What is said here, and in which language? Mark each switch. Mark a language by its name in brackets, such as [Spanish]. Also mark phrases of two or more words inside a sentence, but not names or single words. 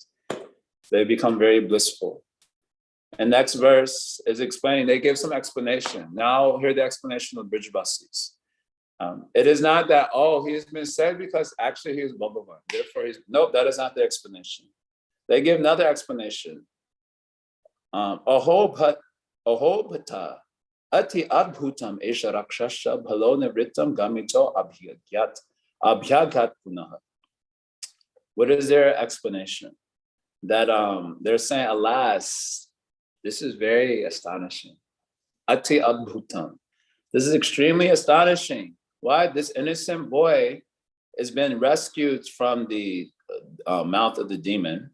[English] They become very blissful. And next verse is explaining, they give some explanation. Now hear the explanation of Brijvasis. It is not that, he's been saved because actually he is Bhagavan. Therefore nope, that is not the explanation. They give another explanation. [Sanskrit] अहो बत अति अद्भुतम् एष राक्षसः बालो निवृत्तम् गमितो अभ्यगात् पुनः. [English] What is their explanation? That they're saying, alas, this is very astonishing. [Sanskrit] अति अद्भुतम्. [English] This is extremely astonishing. Why? This innocent boy has been rescued from the mouth of the demon.